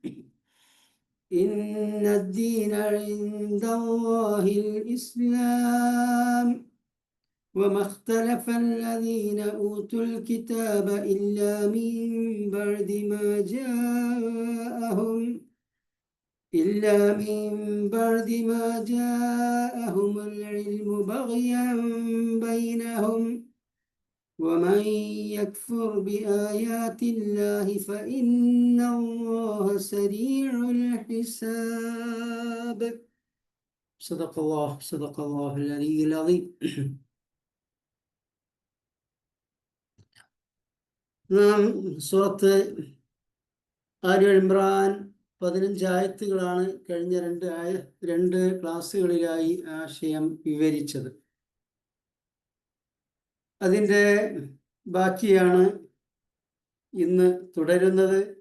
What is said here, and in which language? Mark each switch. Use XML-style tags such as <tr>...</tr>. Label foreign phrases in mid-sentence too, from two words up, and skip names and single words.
<ar>إن الدين عند الله الإسلام وما اختلف الذين أوتوا الكتاب إلا من بعد ما جاءهم العلم بغيا بينهم. ومن يكفر بآيات الله فإن الله سريع الحساب. صدق الله العلي العظيم.</ar> <ml>നാം സൂറത്ത് ആലി ഇമ്രാൻ 15 ആയത്തുകളാണ് കഴിഞ്ഞ രണ്ട് ക്ലാസ്സുകളിലായി ആശയം വിവരിച്ചത്. അതിൻ്റെ ബാക്കിയാണ് ഇന്ന് തുടരുന്നത്.</ml>